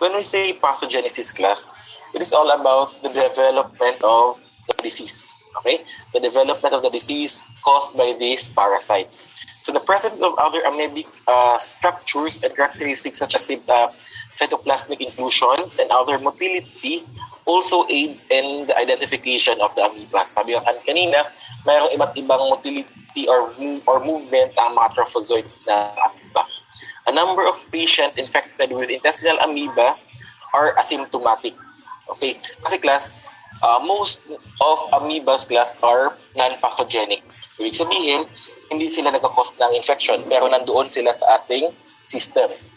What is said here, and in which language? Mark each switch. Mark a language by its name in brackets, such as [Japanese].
[English] When we say pathogenesis class, it is all about the development of the disease. Okay, the development of the disease caused by these parasites. So the presence of other amoebic structures and characteristics such as cytoplasmic inclusions and other motility also aids in the identification of the amoeba. [Filipino] Sabi nga kanina, mayroong iba't ibang motility or movement ang mga trophozoites na amoeba. [English] A number of patients infected with intestinal amoeba are asymptomatic. Okay? Kasi class, most of amoebas class are non-pathogenic. [Filipino] Ibig sabihin, hindi sila nagkakos ng infection pero nandoon sila sa ating system.